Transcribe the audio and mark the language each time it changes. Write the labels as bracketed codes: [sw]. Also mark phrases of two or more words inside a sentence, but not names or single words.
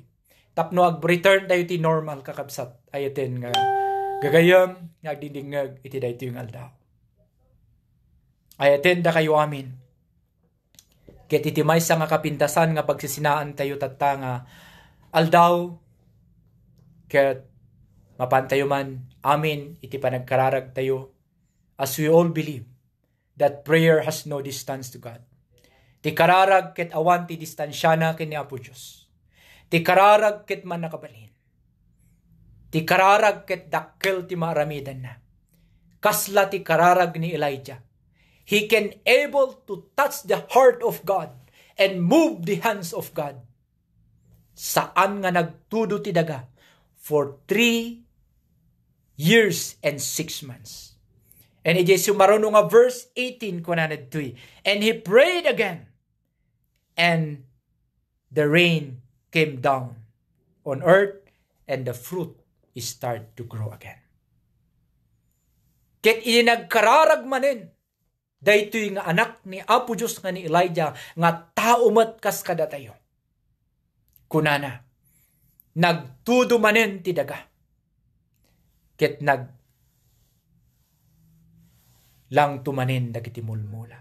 [ilo] Tapno ag return tayo ti normal kakabsat. Ayaten nga gagayam, nga agdindingag iti daytoy nga aldaw. Ay atenda kayo amin. Ket iti maysa nga kapintasan nga pagsisinaan tayo tatta nga aldaw ket mapantayo man amin iti panagkararag tayo [en] as we all believe that prayer has no distance to God. [ilo] Ti kararag ket awan ti distansyana ken ni Apo Dios. Ti kararag ket man nakabalin. Ti kararag ket dakkel ti maramidan na. Kasla ti kararag ni Elijah. [en] He can able to touch the heart of God and move the hands of God. [ilo] Saan nga nagtudo ti daga [en] for 3 years and 6 months. [ilo] And iti sumaruno nga verse 18 kunanad tuy. [en] And he prayed again. And the rain came down on earth and the fruit start to grow again. [ilo] Ket inagkararag manen daytoy nga anak ni Apo Dios nga ni Elijah nga tao met kas kada tayo. Kunana nagtudo manen ti daga. Ket lang tumanen dagiti mulmula.